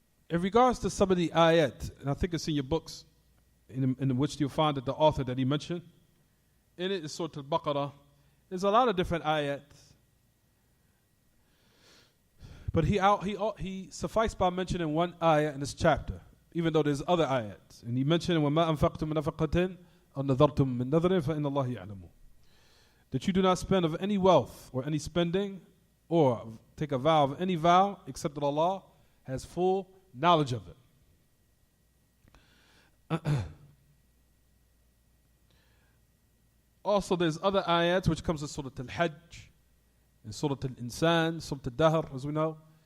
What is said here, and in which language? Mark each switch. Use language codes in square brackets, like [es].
[en] In regards to some of the ayat, and I think it's in your books, in which you'll find that the author that he mentioned, in it is Surah Al-Baqarah. There's a lot of different ayat. But he sufficed by mentioning one ayat in this chapter, even though there's other ayats. And he mentioned, [ar] وَمَا أَنفَقْتُم مِّن نَفَقَةٍ أَوْ نَذَرْتُم مِّن نَذْرٍ فَإِنَّ اللَّهَ يَعْلَمُ. [en] That you do not spend of any wealth or any spending or take a vow of any vow except that Allah has full knowledge of it. Also, there's other ayats which comes in Surah Al-Hajj, in Surah Al-Insan, Surah Al-Dahr, as we know.